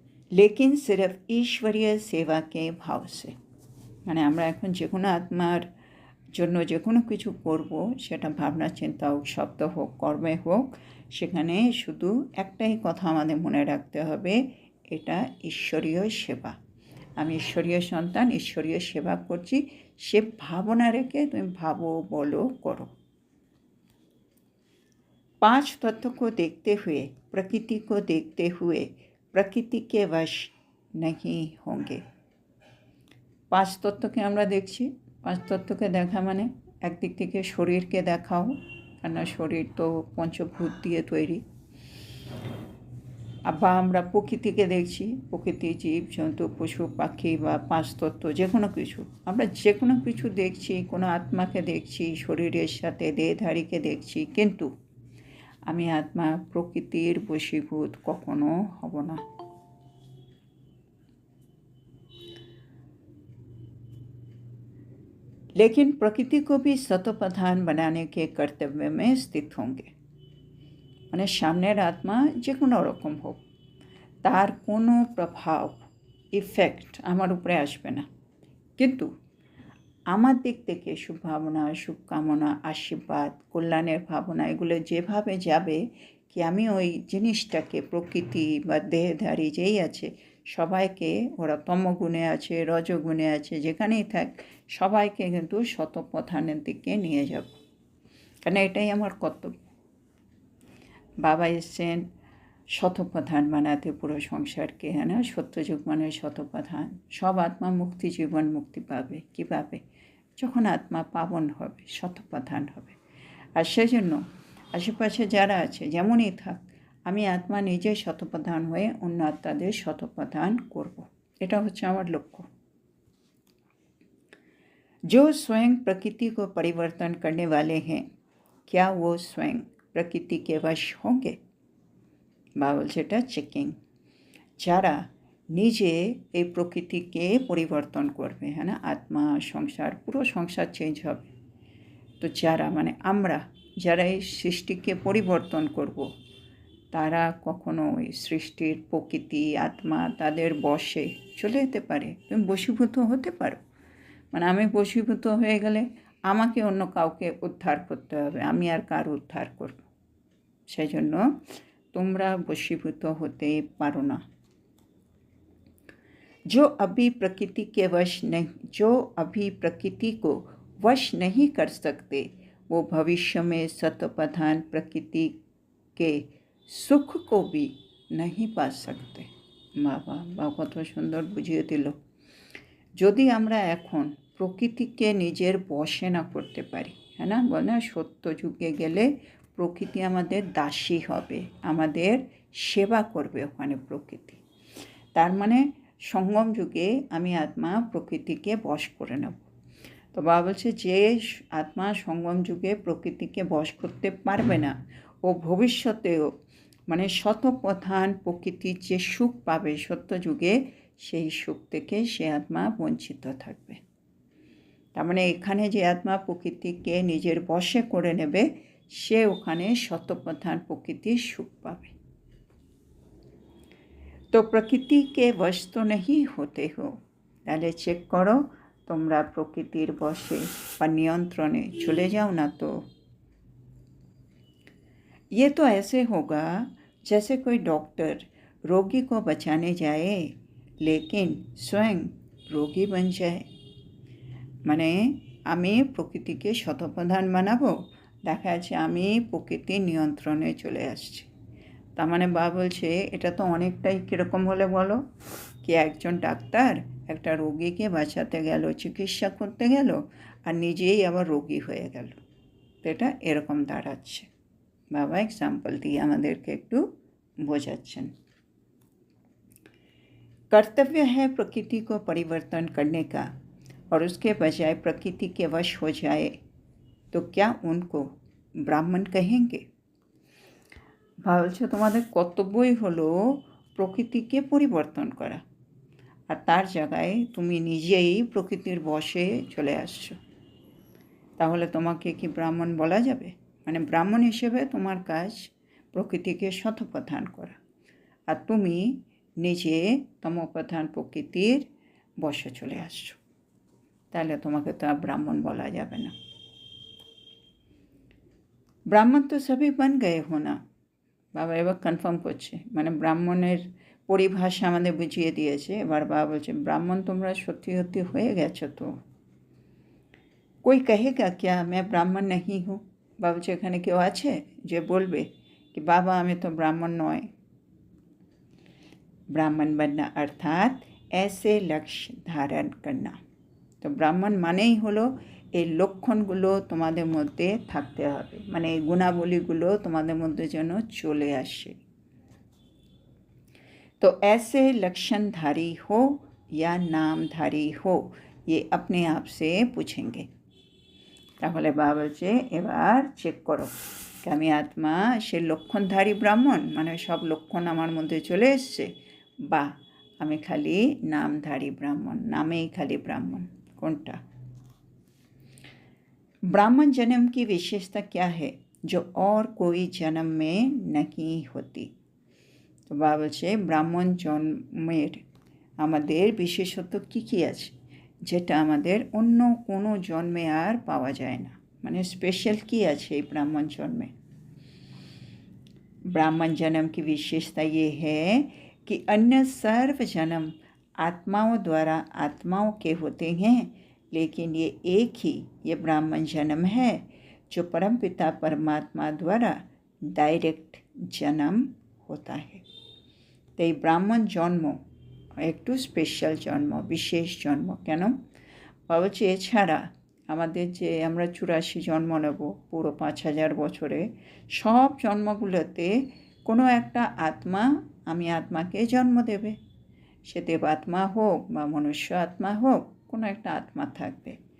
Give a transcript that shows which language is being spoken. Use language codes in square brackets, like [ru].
[hi] लेकिन सिर्फ ईश्वरीय सेवा के भाव से, [bn] মানে আমরা এখন যে কোনো আত্মার জন্য যে কোনো কিছু করব, সেটা ভাবনা চিন্তা হোক, শব্দ হোক, কর্মে হোক, সেখানে শুধু একটাই কথা আমাদের মনে রাখতে হবে, এটা ঈশ্বরীয় সেবা। আমি ঈশ্বরীয় সন্তান, ঈশ্বরীয় সেবা করছি, সে ভাবনা রেখে তুমি ভাবো, বলো, করো। [hi] 5 तत्व को देखते हुए, प्रकृति को देखते हुए प्रकृति के वश नहीं होंगे। [bn] 5 তত্ত্বকে আমরা দেখছি। 5 তত্ত্বকে দেখা মানে একদিক থেকে শরীরকে দেখাও, কেননা শরীর তো পঞ্চভূত দিয়ে তৈরি। বা আমরা প্রকৃতিকে দেখছি, প্রকৃতি, জীব জন্তু, পশু পাখি বা 5 তত্ত্ব যে কোনো কিছু, আমরা যে কোনো কিছু দেখছি, কোনো আত্মাকে দেখছি, শরীরের সাথে দেহধারীকে দেখছি, কিন্তু আমি আত্মা প্রকৃতির বশীভূত কখনো হব না। [hi] लेकिन प्रकृति को भी सतोप्रधान बनाने के कर्तव्य में स्थित होंगे। [bn] মানে সামনের আত্মা যে কোনো রকম হোক, তার কোনো প্রভাব, ইফেক্ট আমার উপরে আসবে না, কিন্তু আমার দিক থেকে শুভ ভাবনা, শুভকামনা, আশীর্বাদ, কল্যাণের ভাবনা, এগুলো যেভাবে যাবে, কি আমি ওই জিনিসটাকে, প্রকৃতি বা দেহধারী যেই আছে সবাইকে, ওরা তমগুণে আছে, রজগুণে আছে, যেখানেই থাক সবাইকে কিন্তু শতপ্রধানের দিকে নিয়ে যাব, কারণ এটাই আমার কর্তব্য। বাবা এসছেন শতপ্রধান বানাতে পুরো সংসারকে, হ্যাঁ না? সত্যযুগ মানে শতপ্রধান। সব আত্মা মুক্তি, জীবন মুক্তি পাবে। কীভাবে? যখন আত্মা পাবন হবে, শতপ্রধান হবে। আর সেজন্য আশেপাশে যারা আছে যেমনই থাক, আমি আত্মা নিজে শতপ্রধান হয়ে অন্য আত্মাদের শতপ্রধান করব, এটা হচ্ছে আমার লক্ষ্য। [hi] जो स्वयं प्रकृति को परिवर्तन करने वाले हैं, क्या वो स्वयं प्रकृति के वश होंगे? [bn] বা বলছে এটা চেকিং। যারা নিজে এই প্রকৃতিকে পরিবর্তন করবে, হ্যাঁ না? আত্মা, সংসার, পুরো সংসার চেঞ্জ হবে। তো যারা মানে আমরা যারা এই সৃষ্টিকে পরিবর্তন করব, তারা কখনো ওই সৃষ্টির প্রকৃতি, আত্মা তাদের বশে চলে যেতে পারে। তুমি বশীভূত হতে পারো, মানে আমি বশীভূত হয়ে গেলে আমাকে অন্য কাউকে উদ্ধার করতে হবে, আমি আর কার উদ্ধার করব? সেই জন্য তোমরা বশীভূত হতে পারো না। [hi] जो अभी प्रकृति के वश नहीं, जो अभी प्रकृति को वश नहीं कर सकते, वो भविष्य में सतोप्रधान प्रकृति के सुख को भी नहीं पा सकते। [bn] বাবা বা কত সুন্দর বুঝিয়ে দিল। যদি আমরা এখন প্রকৃতিকে নিজের বশে না করতে পারি, হ্যাঁ না? বলে না, সত্য যুগে গেলে প্রকৃতি আমাদের দাসী হবে, আমাদের সেবা করবে ওখানে প্রকৃতি। তার মানে সঙ্গম যুগে আমি আত্মা প্রকৃতিকে বশ করে নেব। তো বাবা বলছে, যে আত্মা সঙ্গম যুগে প্রকৃতিকে বশ করতে পারবে না, ও ভবিষ্যতেও মানে শতপ্রধান প্রকৃতির যে সুখ পাবে সত্য যুগে, সেই সুখ থেকে সে আত্মা বঞ্চিত থাকবে। তার মানে এখানে যে আত্মা প্রকৃতিকে নিজের বশে করে নেবে, সে ওখানে শতপ্রধান প্রকৃতির সুখ পাবে। তো প্রকৃতিকে বশ তো [hi] नहीं होते हो, [bn] তাহলে চেক করো তোমরা প্রকৃতির বশে বা নিয়ন্ত্রণে চলে যাও না তো। [hi] ये तो ऐसे होगा जैसे कोई डॉक्टर रोगी को बचाने जाए लेकिन स्वयं रोगी बन जाए। [bn] মানে আমি প্রকৃতিকে শতপ্রধান বানাবো, দেখা যাচ্ছে আমি প্রকৃতির নিয়ন্ত্রণে চলে আসছি। তার মানে বাবা বলছে, এটা তো অনেকটাই কীরকম হলে বলো, কি একজন ডাক্তার একটা রোগীকে বাঁচাতে গেল, চিকিৎসা করতে গেল, আর নিজেই আবার রোগী হয়ে গেল। তো এটা এরকম দাঁড়াচ্ছে। বাবা एग्जाम्पल দিয়ে আমাদেরকে একটু বোঝাচ্ছেন। [hi] कर्तव्य है प्रकृति को परिवर्तन करने का, और उसके बजाय प्रकृति के वश हो जाए तो क्या उनको ब्राह्मण कहेंगे? [bn] বলছে তোমাদের কর্তব্যই হলো প্রকৃতিকে পরিবর্তন করা, আর তার জায়গায় তুমি নিজেই প্রকৃতির বশে চলে আসছো, তাহলে তোমাকে কি ব্রাহ্মণ বলা যাবে? মানে ব্রাহ্মণ হিসেবে তোমার কাজ প্রকৃতিকে শতপ্রধান করা, আর তুমি নিজে তমপ্রধান প্রকৃতির বশে চলে আসছো, তাহলে তোমাকে তো আর ব্রাহ্মণ বলা যাবে না। [hi] ব্রাহ্মণ তো সবই বান গয়ে হো না। [bn] বাবা এবার কনফার্ম করছে, মানে ব্রাহ্মণের পরিভাষা আমাদের বুঝিয়ে দিয়েছে। এবার বাবা বলছে ব্রাহ্মণ তোমরা সত্যি সত্যি হয়ে গেছো তো। [hi] कोई कहेगा क्या मैं ब्राह्मण नहीं हूँ? [bn] बाबा বলছে এখানে কেউ আছে যে বলবে [hi] कि बाबा [bn] আমি তো ব্রাহ্মণ নয়। [hi] ब्राह्मण बनना अर्थात ऐसे लक्ष्य धारण करना। [bn] তো ব্রাহ্মণ মানেই হলো এই লক্ষণগুলো তোমাদের মধ্যে থাকতে হবে, মানে এই গুণাবলীগুলো তোমাদের মধ্যে যেন চলে আসে। [hi] तो ऐसे लक्षणधारी हो या नामधारी हो, ये अपने आप से पूछेंगे। [bn] তাহলে বাবা বলছে এবার চেক করো कि আমি আত্মা সে লক্ষণধারী ব্রাহ্মণ, মানে সব লক্ষণ আমার মধ্যে চলে এসছে, বা আমি খালি নামধারী ব্রাহ্মণ, নামেই খালি ব্রাহ্মণ, কোনটা? [hi] ब्राह्मण जन्म की विशेषता क्या है जो और कोई जन्म में नहीं होती? [bn] তো বাবা বলছে ব্রাহ্মণ জন্মের আমাদের বিশেষত্ব কী কী আছে যেটা আমাদের অন্য কোনো জন্মে আর পাওয়া যায় না, মানে স্পেশাল কী আছে এই ব্রাহ্মণ জন্মে? [hi] ब्राह्मण जन्म की विशेषता ये है कि अन्य सर्व जन्म आत्माओं द्वारा आत्माओं के होते हैं, लेकिन ये एक ही ये ब्राह्मण जन्म है जो परमपिता परमात्मा द्वारा डायरेक्ट जन्म होता है। तो ये ब्राह्मण जन्म [bn] একটু স্পেশাল জন্ম, বিশেষ জন্ম। কেন? বলছে এছাড়া আমাদের যে আমরা 84 জন্ম নেব পুরো 5000 বছরে, সব জন্মগুলোতে কোনো একটা আত্মা, আমি আত্মাকে জন্ম দেবে, সে দেবাত্মা হোক বা মনুষ্য আত্মা হোক, কোনো একটা আত্মা থাকবে।